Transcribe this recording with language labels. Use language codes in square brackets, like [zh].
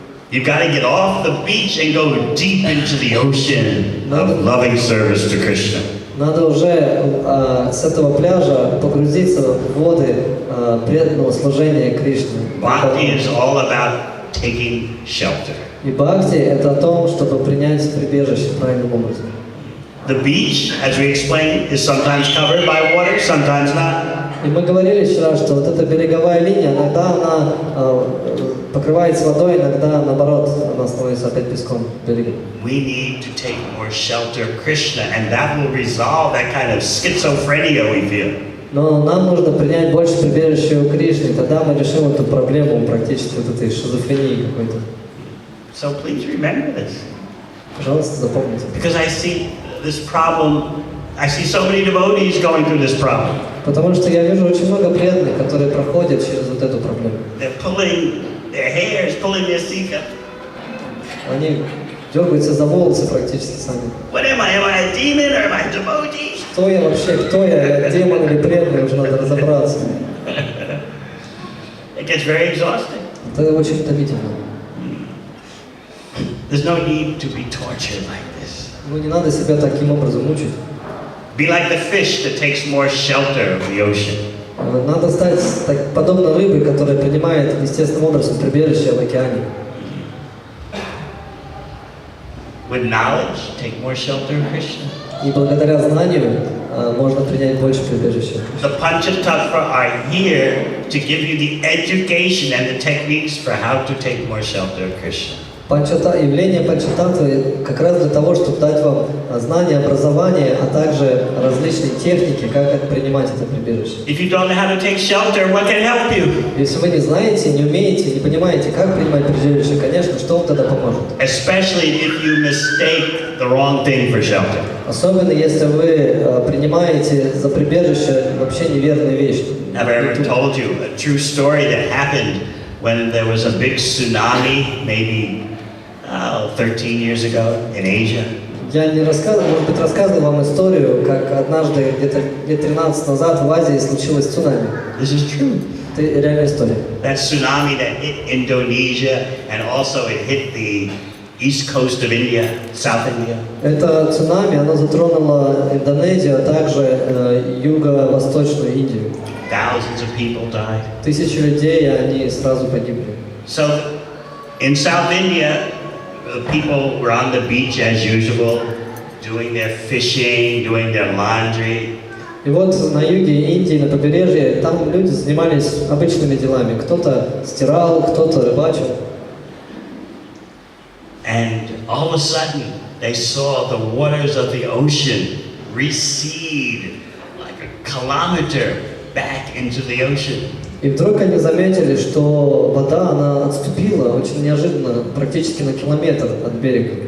[en] You've got to get off the beach and go deep into the ocean of loving service to Krishna. [ru] Надо уже с этого пляжа погрузиться в воды преданного служения Кришне. [en] Bhakti is all about taking shelter. [ru] И бхакти — это о том, чтобы принять прибежище правильным образом. [en] The beach, as we explained, is sometimes covered by water, sometimes not. [ru] И мы говорили вчера, что вот эта береговая линия, иногда она покрывается водой, иногда наоборот, она становится опять песком берега. [en] We need to take more shelter of Krishna, and that will resolve that kind of schizophrenia we feel. [ru] Но нам нужно принять больше прибежища у Кришны, тогда мы решим эту проблему практически вот этой шизофрении какой-то. [en] So please remember this. [ru] Пожалуйста, запомните. [en] Because I see this problem, I see so many devotees going through this problem. [ru] Потому что я вижу очень много преданных, которые проходят через вот эту проблему. [en] They're pulling their hairs, pulling their sika. [ru] Они дергаются за волосы практически сами. [en] What am I? Am I a demon or am I a devotee? [ru] Кто я вообще, кто я, демон или преданный, уже надо разобраться. [en] It gets very exhausting. [ru] Это очень утомительно. [en] There's no need to be tortured like this. [ru] Ну не надо себя таким образом мучить. [en] Be like the fish that takes more shelter of the ocean. [ru] Надо стать подобно рыбе, которая принимает естественным образом прибежище в океане. [en] With knowledge, take more shelter of Krishna. [ru] И благодаря знанию можно принять больше прибежища. [en] The Panchatattva are here to give you the education and the techniques for how to take more shelter of Krishna. [ru] Явление панчататтвы как раз для того, чтобы дать вам знания, образование, а также различные техники, как принимать это прибежище. [en] If you don't know how to take shelter, what can help you? [ru] Если вы не знаете, не умеете, не понимаете, как принимать прибежище, конечно, что вам тогда поможет? [en] Especially if you mistake the wrong thing for shelter. [ru] Особенно если вы принимаете за прибежище вообще неверные вещи. [en] Have I ever told you a true story that happened when there was a big tsunami, maybe 13 years ago in Asia? [ru] Я не рассказывал, может быть, рассказывал вам историю, как однажды, где-то лет 13 назад в Азии случилось цунами. [en] This is true. [ru] Это реальная история. [en] That tsunami that hit Indonesia and also it hit the east coast of India, South India. [ru] Это цунами, оно затронуло Индонезию, а также юго-восточную Индию. [en] Thousands of people died. [ru] Тысячи людей, они сразу погибли. [en] So in South India, people were on the beach as usual, doing their fishing, doing their laundry. [ru] И вот на юге Индии, на побережье, там люди занимались обычными делами. Кто-то стирал, кто-то рыбачил. [en] And all of a sudden, they saw the waters of the ocean recede like a kilometer back into the ocean. [ru] И вдруг они заметили, что вода, она отступила очень неожиданно, практически на километр от берега.